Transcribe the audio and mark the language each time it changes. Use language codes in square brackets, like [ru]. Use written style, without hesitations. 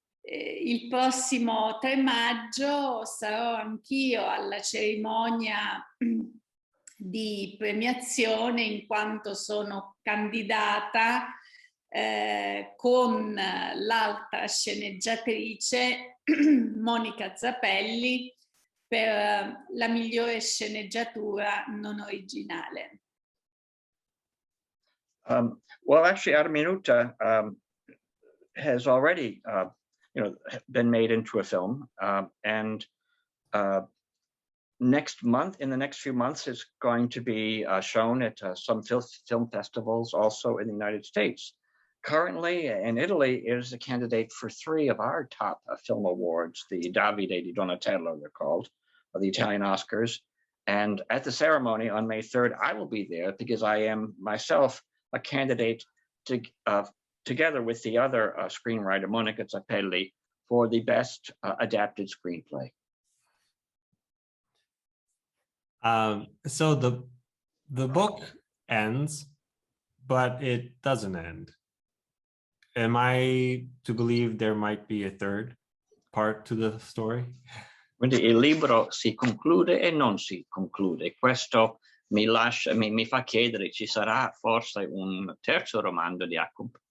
[it] Il prossimo 3 maggio sarò anch'io alla cerimonia di premiazione, in quanto sono candidata con l'altra sceneggiatrice Monica Zappelli per la migliore sceneggiatura non originale. [en] Well, actually, Arminuta has already, been made into a film, and next month, in the next few months, it's going to be shown at some film festivals also in the United States. Currently, in Italy, it is a candidate for 3 of our top film awards, the Davide di Donatello, they're called, or the Italian Oscars. And at the ceremony on May 3rd, I will be there because I am myself a candidate together with the other screenwriter, Monica Zappelli, for the best adapted screenplay. So the book ends, but it doesn't end. Am I to believe there might be a third part to the story? [it] Quindi il libro si conclude e non si conclude. Questo mi fa chiedere, ci sarà forse un terzo romanzo di Jacob?